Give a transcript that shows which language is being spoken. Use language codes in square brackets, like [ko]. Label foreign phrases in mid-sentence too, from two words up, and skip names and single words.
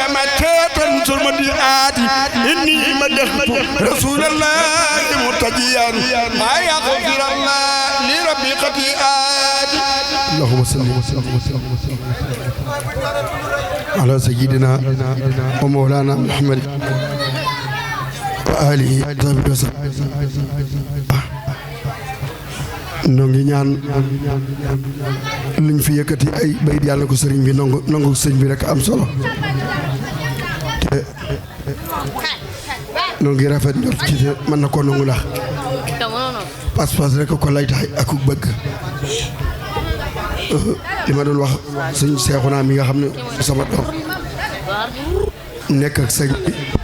[ar] متى ثم الآت إني مدحت رسول الله مرتجيا ما يغفر الله لربي خطيئات اللهم صل وسلم على سيدنا ومولانا محمد وآله وصحبه [wo] noo ngi ñaan liñ fi yëkkati ay bayit yàlla ko sëriñ bi nangu sëriñ bi rek am solo te noo ngi rafet njort ci te mën na ko nangu ndax pas-pas rek ko lay tax ak bëgg li ma doon wax sëñ Seexuna mi nga xam ne sama doom nekk ak sëñ bi